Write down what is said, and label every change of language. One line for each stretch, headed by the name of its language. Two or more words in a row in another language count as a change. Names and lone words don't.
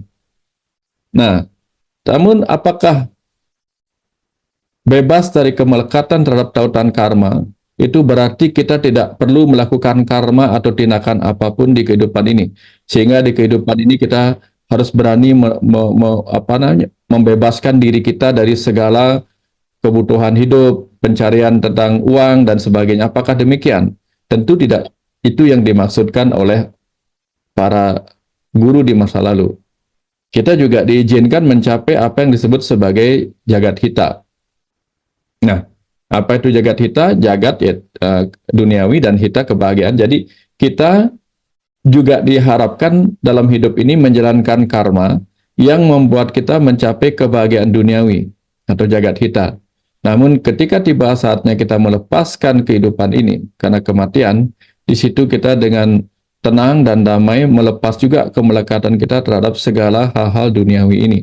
Indonesian: Nah, namun apakah bebas dari kemelekatan terhadap tautan karma itu berarti kita tidak perlu melakukan karma atau tindakan apapun di kehidupan ini, sehingga di kehidupan ini kita harus berani membebaskan diri kita dari segala kebutuhan hidup, pencarian tentang uang dan sebagainya. Apakah demikian? Tentu tidak. Itu yang dimaksudkan oleh para guru di masa lalu. Kita juga diizinkan mencapai apa yang disebut sebagai
Sanskrit: jagat hita.
Indonesian: Nah, apa itu
Sanskrit: jagat hita?
Indonesian: Jagat ya, duniawi dan hita kebahagiaan. Jadi kita juga diharapkan dalam hidup ini menjalankan karma yang membuat kita mencapai kebahagiaan duniawi atau
Sanskrit: jagat hita.
Indonesian: Namun ketika tiba saatnya kita melepaskan kehidupan ini karena kematian, di situ kita dengan tenang dan damai melepas juga kemelekatan kita terhadap segala hal-hal duniawi ini.